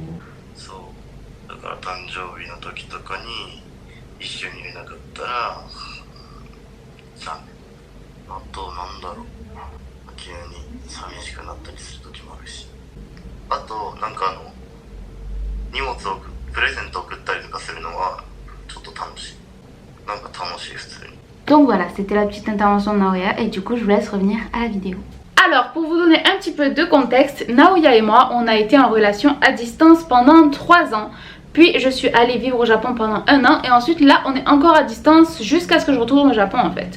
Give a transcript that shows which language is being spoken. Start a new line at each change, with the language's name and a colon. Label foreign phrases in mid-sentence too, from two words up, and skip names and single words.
Japanese: そうだから誕生日の時とかに一緒にいれなかったら残念。あとなんだろう、急に寂しくなったりする時もあるし、あとなんか荷物をプレゼント送ったりとかするのはちょっと楽しい。なんか楽しい普通に。
French: Donc voilà, c'était la petite intervention de Naoya et du coup je vous laisse revenir à la vidéo. Alors pour vous donner un petit peu de contexte, Naoya et moi on a été en relation à distance pendant 3 ans. Puis je suis allée vivre au Japon pendant 1 an et ensuite là on est encore à distance jusqu'à ce que je retourne au Japon en fait.